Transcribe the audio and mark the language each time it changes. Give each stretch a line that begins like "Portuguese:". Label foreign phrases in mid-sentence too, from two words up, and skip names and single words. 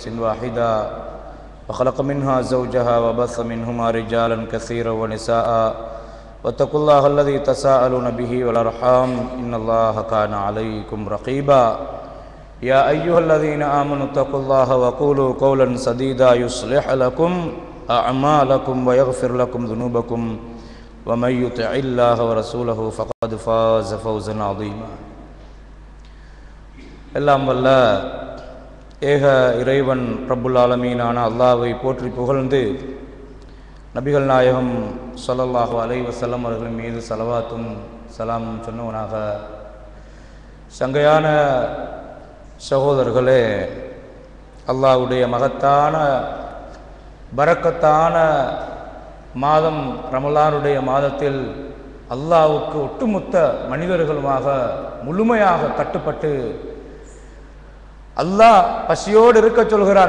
Arabic: واحدة وخلق منها زوجها وبث منهما رجالا كثيرا ونساء واتقوا الله الذي تساءلون به والأرحام إن الله كان عليكم رقيبا يا أيها الذين آمنوا اتقوا الله وقولوا قولا سديدا يصلح لكم أعمالكم ويغفر لكم ذنوبكم ومن يطع الله ورسوله فقد فاز فوزا عظيما
Tamil: எல்லாம் வல்ல ஏக இறைவன்
Arabic: رب العالمين
Tamil: அல்லாஹ்வை போற்றி புகழ்ந்து நபிகள் நாயகம்
Arabic: صلى الله عليه وسلم
Tamil: அவர்களின் மீது ஸலவாத்தும் ஸலாமும் சொன்னவனாக, சங்கையான சகோதரர்களே, அல்லாஹ்வுடைய மகத்தான பரக்கத்தான மாதம் ரமலானுடைய மாதத்தில் அல்லாஹ்வுக்கு ஒட்டுமொத்த மனிதர்களுமாக முழுமையாக கட்டுப்பட்டு அல்லாஹ் பசியோடு இருக்க சொல்கிறான்.